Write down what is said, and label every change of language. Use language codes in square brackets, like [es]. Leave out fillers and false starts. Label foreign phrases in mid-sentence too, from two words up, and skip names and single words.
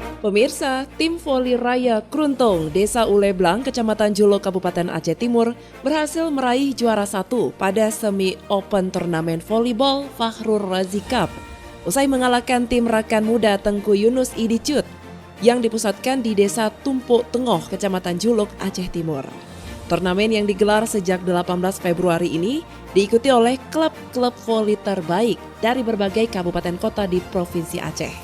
[id] Pemirsa, tim voli raya Kruntung, Desa Uleblang, Kecamatan Julo, Kabupaten Aceh Timur berhasil meraih juara 1 pada semi open turnamen volleyball Fakhrur Razi Cup usai mengalahkan tim rakan muda Tengku Yunus Idicut yang dipusatkan di Desa Tumpuk Tengoh, Kecamatan Juluk, Aceh Timur. Turnamen yang digelar sejak 18 Februari ini diikuti oleh klub-klub voli terbaik dari berbagai kabupaten kota di Provinsi Aceh.